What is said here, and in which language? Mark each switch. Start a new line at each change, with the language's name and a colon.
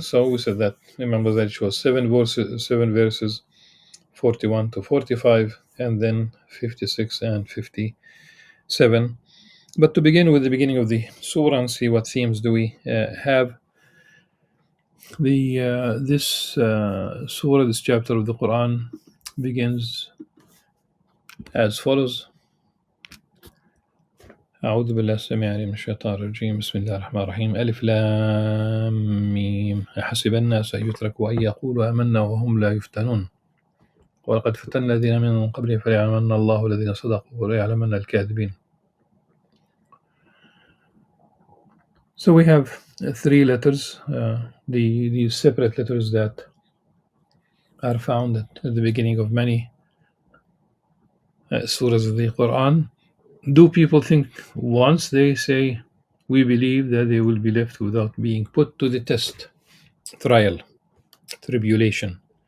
English: So we said that Imam Ghazali was seven verses, 41 to 45, and then 56 and 57. But to begin with the beginning of the surah and see what themes do we have. The this surah, this chapter of the Quran, begins as follows.
Arabic: أعوذ بالله السميع العليم من الشيطان الرجيم بسم الله الرحمن الرحيم ألف لام ميم أحسب الناس أن يتركوا أن يقولوا آمنا وهم لا يفتنون ولقد فتنا الذين من قبلهم فليعلمن الله الذين صدقوا وليعلمن الكاذبين.
English: So we have three letters, the separate letters that are found at the beginning of many surahs of the Quran. Do people think once they say we believe that they will be left without being put to the test, trial, tribulation?